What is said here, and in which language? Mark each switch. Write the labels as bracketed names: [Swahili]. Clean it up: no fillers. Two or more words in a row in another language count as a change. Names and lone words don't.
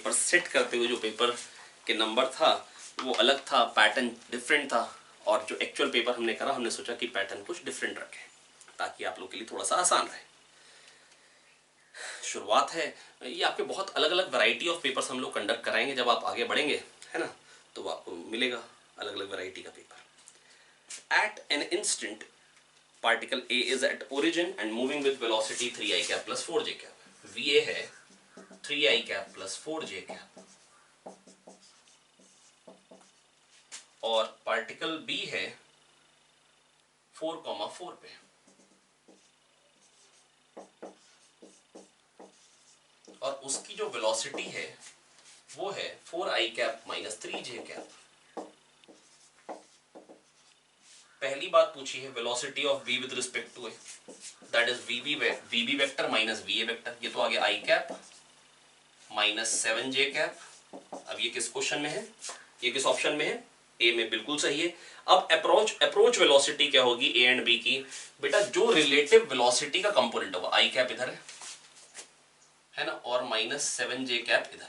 [Hindi] पेपर सेट करते हुए जो पेपर के नंबर था वो अलग था, [English] pattern different [Hindi] था, और जो [English] actual paper [Hindi] हमने करा हमने सोचा कि पैटर्न कुछ डिफरेंट रखें ताकि आप लोग के लिए थोड़ा सा आसान रहे। शुरुआत है, ये आपके बहुत अलग अलग [English] variety of papers [Hindi] हम लोग कंडक्ट कराएंगे। जब आप आगे बढ़ेंगे है ना, तो आपको मिलेगा अलग अलग वैरायटी का पेपर। [English] at an instant particle A is at origin and moving with velocity 3i cap plus 4j cap. [Hindi] VA है [English] 3i cap plus 4j cap [Hindi] और पार्टिकल B है 4,4 पे, और उसकी जो वेलोसिटी है वो है [English] 4i cap minus 3j cap। [Hindi] पहली बात पूछी है [English] velocity of v with respect to a, that is vb vector minus va vector. [Hindi] ये तो आ गया [English] i cap minus 7j cap. [Hindi] अब ये किस क्वेश्चन में है, ये किस ऑप्शन में है, ए में, बिल्कुल सही है। अब [English] approach velocity [Hindi] क्या होगी ए एंड बी की, बेटा जो [English] relative velocity [Hindi] का कंपोनेंट होगा, [English] i cap [Hindi] इधर है ना, और [English] minus 7j cap [Hindi] इधर है।